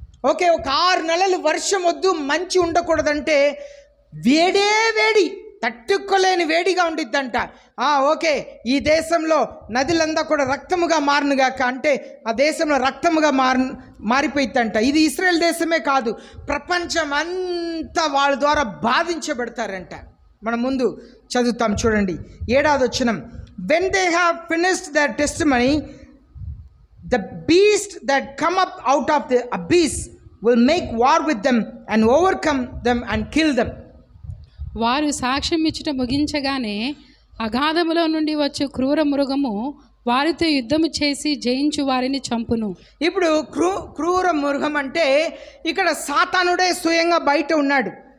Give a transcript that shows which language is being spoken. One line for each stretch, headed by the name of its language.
Telugu: Okay, ఒక 6 నెలలు వర్షం వద్దు, మంచి ఉండకూడదంటే వేడి తట్టుకోలేని వేడిగా ఉండిద్దంట. ఓకే, ఈ దేశంలో నదులంతా కూడా రక్తముగా మారునుగాక అంటే ఆ దేశంలో రక్తముగా మారిపోయిద్దంట. ఇది ఇశ్రాయేల్ దేశమే కాదు, ప్రపంచం అంతా వాళ్ళ ద్వారా బాధించబడతారంట. మనం ముందు చదువుతాం చూడండి 7వ వచనం.
English: When they have finished their testimony, the beast that come up out of the abyss will make war with them and overcome them and kill them.
Telugu: వారు సాక్ష్యం ఇచ్చుట ముగించగానే అగాధములో నుండి వచ్చు క్రూర మృగము వారితో యుద్ధము చేసి జయించు వారిని చంపును. ఇప్పుడు క్రూర మృగం అంటే ఇక్కడ సాతానుడే స్వయంగా బయట ఉన్నాడు.